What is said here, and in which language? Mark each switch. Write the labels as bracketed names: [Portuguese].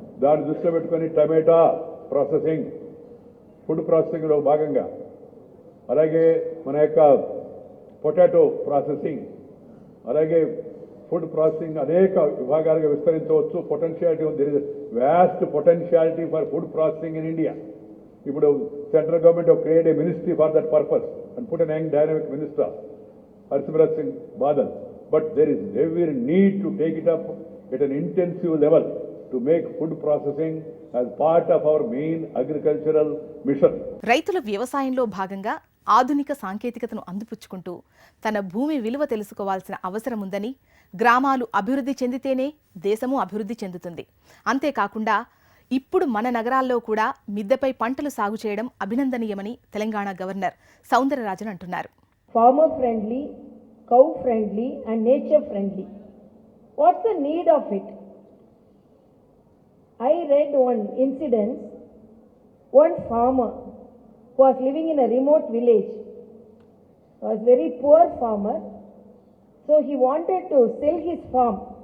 [Telugu] దాన్ని దృష్టిలో పెట్టుకొని టమాటా ప్రాసెసింగ్, ఫుడ్ ప్రాసెసింగ్లో భాగంగా, అలాగే మన యొక్క పొటాటో ప్రాసెసింగ్, అలాగే ఫుడ్ ప్రాసెసింగ్ అనేక విభాగాలుగా విస్తరించవచ్చు. పొటెన్షియాలిటీ ఉంది. [English] There is vast potentiality for food processing in India. ఇప్పుడు central government create a ministry for that purpose and put an young dynamic minister Harsimrat Singh Badal. But there is every need to take it up at an intensive level to make food processing as part of our main agricultural mission. [Telugu] రైతుల వ్యవసాయంలో భాగంగా ఆధునిక సాంకేతికతను అందిపుచ్చుకుంటూ తన భూమి విలువ తెలుసుకోవాల్సిన అవసరం ఉందని, గ్రామాలు అభివృద్ధి చెందితేనే దేశము అభివృద్ధి చెందుతుంది. అంతేకాకుండా ఇప్పుడు మన నగరాల్లో కూడా మిద్దెపై పంటలు సాగు చేయడం అభినందనీయమని తెలంగాణ గవర్నర్ సౌందరరాజన్ అంటున్నారు. [English] Farmer friendly, cow friendly and nature friendly. What's the need of it? I read one incident. One farmer who was living in a remote village, was very poor farmer, so he wanted to sell his farm.